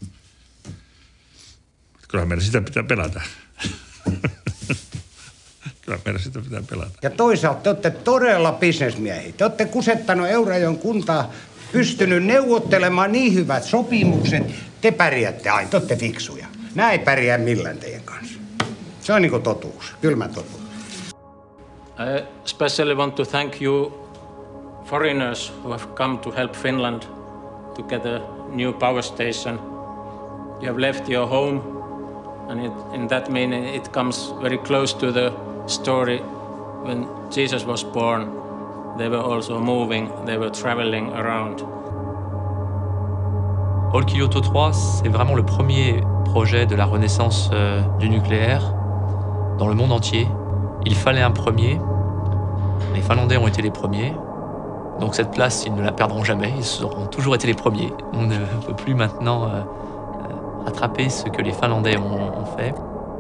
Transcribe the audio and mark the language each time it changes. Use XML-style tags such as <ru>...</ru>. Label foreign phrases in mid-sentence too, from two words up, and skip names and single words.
<fi>Kyllähän meidän sitä pitää pelätä. Kyllä meidän sitä pitää pelata. Ja toisaalta te olette todella bisnesmiehiä. Te olette kusettanut Eurajoen kuntaa, pystynyt neuvottelemaan niin hyvät sopimukset. Te pärjäätte aina, te olette fiksuja. Nää ei pärjää millään teidän kanssa. Se on niinku totuus, kylmä totuus.</fi> <en>I especially want to thank you foreigners who have come to help Finland to get a new power station. You have left your home, and in that meaning it comes very close to the story when Jesus was born. They were also moving, they were traveling around.</en> <fr>Olkiluoto 3, c'est vraiment le premier projet de la renaissance du nucléaire dans le monde entier. Il fallait un premier. Les Finlandais ont été les premiers. Donc cette place, ils ne la perdront jamais. Ils auront toujours été les premiers. On ne peut plus maintenant rattraper ce que les Finlandais ont fait.</fr>